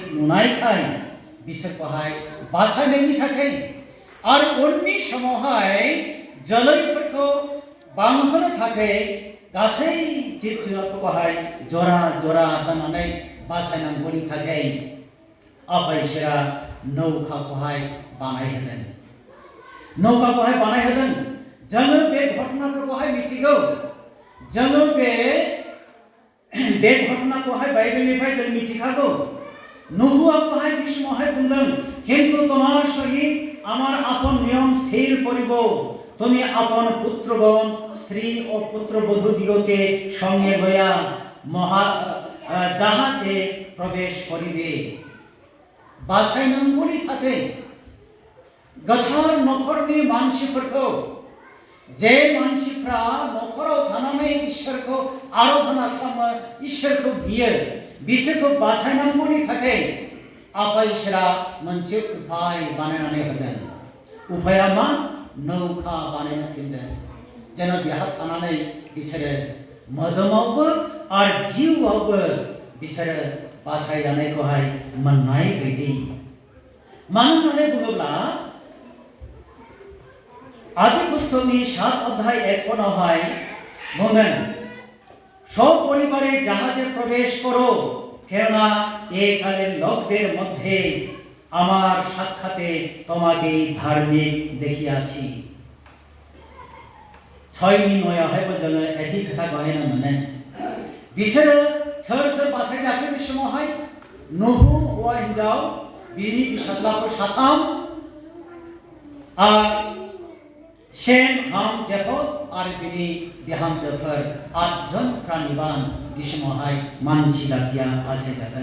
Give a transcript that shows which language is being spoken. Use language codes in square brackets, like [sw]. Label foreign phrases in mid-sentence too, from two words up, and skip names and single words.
[brx] नुनायखाय बिसोरखौहाय बासायनायनि थाखाय आरो उननि समावहाय जोलैफोरखौ बांहोनो थाखाय गासै जिब जुनारफोरखौहाय जरा जरा दोननानै बासायनांगौनि थाखाय आफा इसोरा नौकाखौहाय बानायहोदों नौकाखौहाय बानायहोदों जोङो बे घटनाफोरखौहाय मिथिगौ जोङो बे घटनाखौहाय बाइबेलनिफ्राय जों मिथिखागौ নুহুয়াকौहाय बे समावहाय बुंदों किन्तु [bn] তোমার সহিত আমার আপন নিয়ম স্থির করিব তুমি আপন পুত্রগণ স্ত্রী ও পুত্রবধূ দিগকে সঙ্গে লইয়া মহা জাহাজে প্রবেশ করিবে बासायनांगौनि [brx] थाखाय गोथार नखरनि मानसिफोरखौ जे मानसिफ्रा नखराव थानानै इसोरखौ आराधना खालामो इसोरखौ बियो बिसोरखौ बासायनांगौनि थाखाय आफा इसोरा मोनसे उपाय बानायनानै होदों उपाया मा नौका बानायना थिनदों जेन बेहा थानानै बिसोरो मोदोमावबो आरो जिउआवबो बिसोरो बासायजानायखौहाय मोननाय बायदि मानो होननानै बुङोब्ला आदि पुस्तकनि 7 अध्याय 1 पदावहाय बुंदों [bn] সপরিবারে জাহাজে প্রবেশ করো কেননা একালে লোকদের মধ্যে আমার সাক্ষাতে তোমাকে ধার্মিক দেখিয়াছি [brx] 6नि 9आवहायबो जोङो एखे खोथा बाहायनो मोनो बिसोरो सोर बासायजाखो बे समावहाय नुहु हौवा हिनजाव बिनि फिसाज्लाफोर 3 आरो शेम हाम जेफथ आरो बिनि बिहामजोफोर 8 जन प्राणिबान बे समावहाय मानसि जातिया बासायजादों